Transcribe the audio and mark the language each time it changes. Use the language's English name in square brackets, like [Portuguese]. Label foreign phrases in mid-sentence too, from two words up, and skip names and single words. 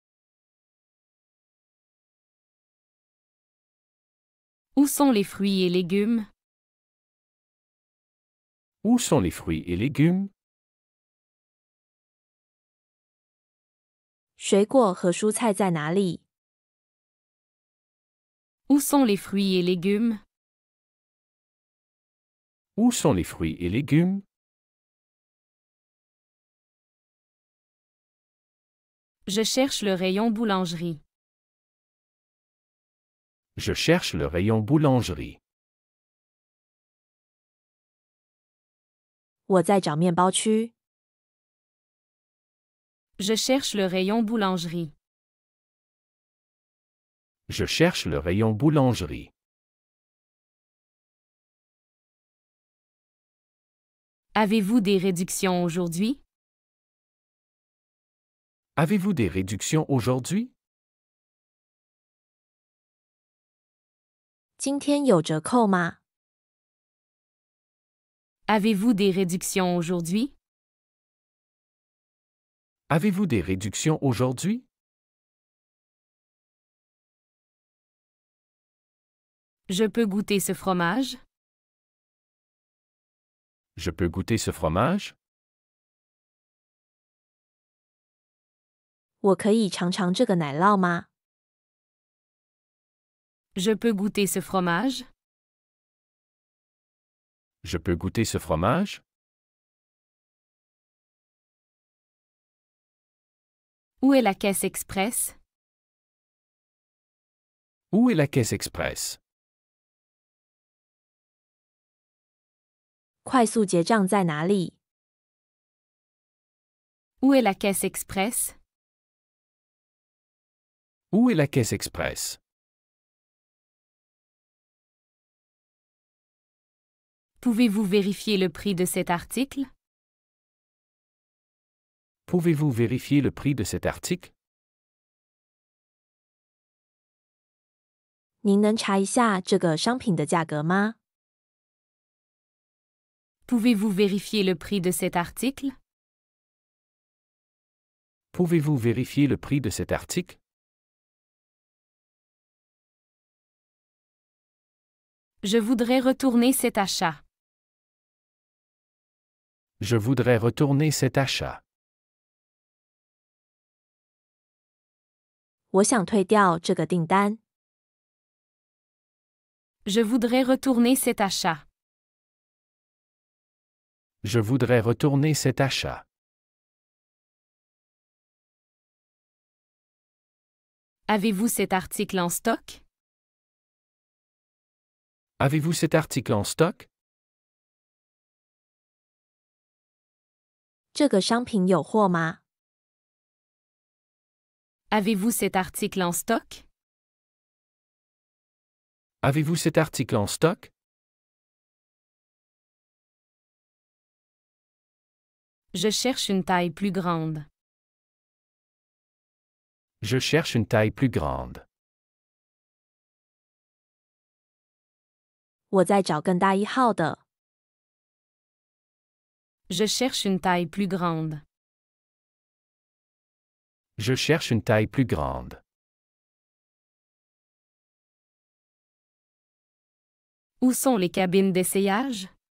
[French] Où sont les fruits et légumes? Où sont les fruits et légumes? [Chinese] 水果和蔬菜在哪里？ [French] Où sont les fruits et légumes? Où sont les fruits et légumes? Je cherche le rayon boulangerie. Je cherche le rayon boulangerie. [Chinese] 我在找面包区。 [French] Je cherche le rayon boulangerie. Je cherche le rayon boulangerie. Avez-vous des réductions aujourd'hui? Avez-vous des réductions aujourd'hui? [Chinese] 今天有折扣吗？ [French] Avez-vous des réductions aujourd'hui? Avez-vous des réductions aujourd'hui? Je peux goûter ce fromage? Je peux goûter ce fromage? [Chinese] 我可以尝尝这个奶酪吗？ [French] Je peux goûter ce fromage? Je peux goûter ce fromage? Où est la caisse express? Où est la caisse express? [Chinese] 快速结账在哪里？ [French] Où est la caisse express? Où est la caisse express? Pouvez-vous vérifier le prix de cet article? Pouvez-vous vérifier le prix de cet article? [Chinese] 您能查一下这个商品的价格吗？ [French] Pouvez-vous vérifier le prix de cet article? Pouvez-vous vérifier le prix de cet article? Je voudrais retourner cet achat. Je voudrais retourner cet achat. [Chinese] 我想退掉这个订单。 [French] Je voudrais retourner cet achat. Je voudrais retourner cet achat. Avez-vous cet article en stock? Avez-vous cet article en stock? [Chinese] 这个商品有货吗？ [French] Avez-vous cet article en stock? Avez-vous cet article en stock? Je cherche une taille plus grande. Je cherche une taille plus grande. [Chinese] 我在找更大一号的。 [French] Je cherche une taille plus grande. Je cherche une taille plus grande. Où sont les cabines d'essayage?